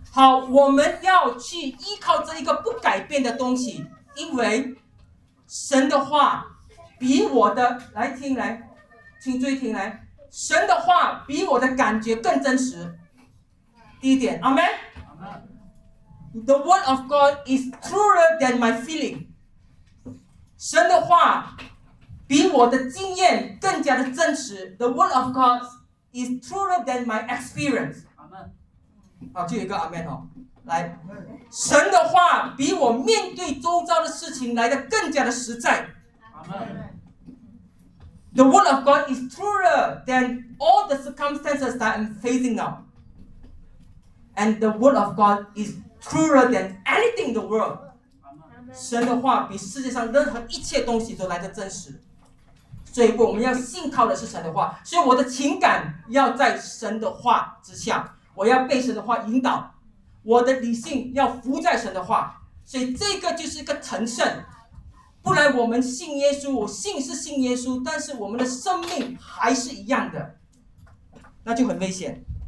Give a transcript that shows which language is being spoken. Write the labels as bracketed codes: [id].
[zh] 好，我们要去依靠这一个不改变的东西，因为神的话比我的来听来，请注意听来，神的话比我的感觉更真实。第一点，阿门。 [en] The word of God is truer than my feeling。 [zh] 神的话比我的经验更加的真实。 [en] The word of God is truer than my experience。 [zh] 好，就有一个阿门哦，来，神的话比我面对周遭的事情来得更加的实在。 [en] Amen. The word of God is truer than all the circumstances that I'm facing now. And the word of God is truer than anything in the world. Amen. [zh] 神的话比世界上任何一切东西都来得真实。所以我们要信靠的是神的话，所以我的情感要在神的话之下，我要被神的话引导，我的理性要服在神的话。所以这个就是一个成圣。不然我们信耶稣，我信是信耶稣，但是我们的生命还是一样的，那就很危险。